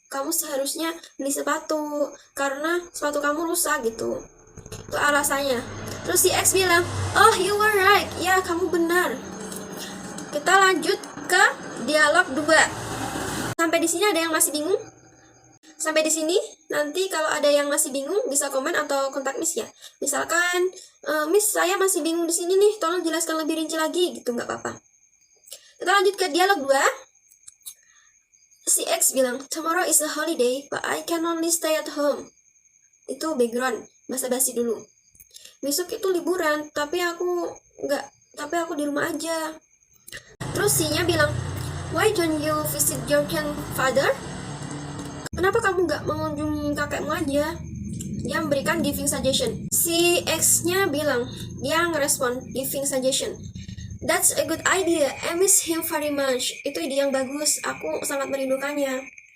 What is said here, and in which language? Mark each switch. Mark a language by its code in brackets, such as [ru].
[id] Kamu seharusnya beli sepatu karena sepatu kamu rusak gitu. Itu alasannya. Terus si X bilang, [en] "Oh, you were right. [id] Ya, kamu benar." Kita lanjut ke dialog 2. Sampai di sini ada yang masih bingung? Sampai di sini, nanti kalau ada yang masih bingung bisa komen atau kontak Miss ya. Misalkan, "Miss, saya masih bingung di sini nih, tolong jelaskan lebih rinci lagi," gitu, nggak apa-apa. Kita lanjut ke dialog 2. Si X bilang, [en] "Tomorrow is a holiday, but I can only stay at home." [id] Itu background, basa-basi dulu. Besok itu liburan, tapi aku di rumah aja. Terus C-nya bilang, [en] "Why don't you visit your grandfather?" [id] Kenapa kamu nggak mengunjungi kakekmu aja? Dia memberikan giving suggestion. Si X-nya bilang, dia ngerespon giving suggestion. [en] "That's a good idea. I miss him very much." [id] Itu ide yang bagus. Aku sangat merindukannya.